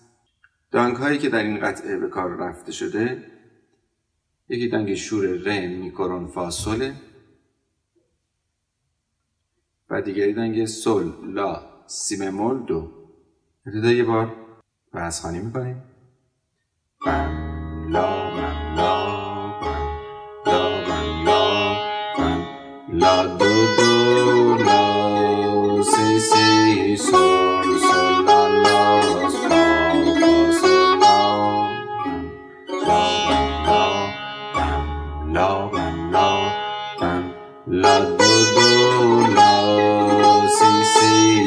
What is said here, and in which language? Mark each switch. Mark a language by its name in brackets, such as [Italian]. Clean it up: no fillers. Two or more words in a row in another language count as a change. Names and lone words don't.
[Persian] دانگ هایی که در این قطعه به کار رفته شده یکی دانگ شور ر میکرون فا سوله و دیگری دانگ سول لا سی بمول دو. ابتدا یه بار بحث خوانی میکنیم. بم لا بم لا بم لا بم لا بم لا دو دو لا سی سی سول سول لا لا فا فا سول لا بم لا بم لا دو دو لا سی سی